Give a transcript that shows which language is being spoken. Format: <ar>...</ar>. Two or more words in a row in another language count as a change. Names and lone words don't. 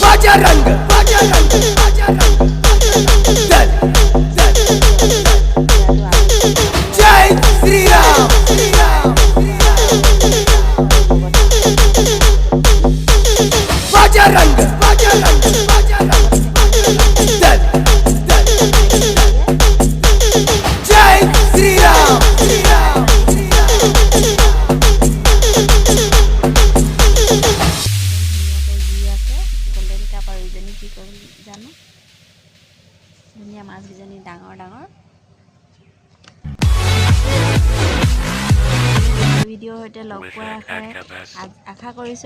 <hi>रंग जय श्री राम रंग जय श्री राम</hi> <as>ধুনীয়া মাছকেইজনী ডাঙৰ ডাঙৰ ভিডিঅ'ৰ সৈতে লগ পোৱাৰ আশা কৰিছোঁ।</as>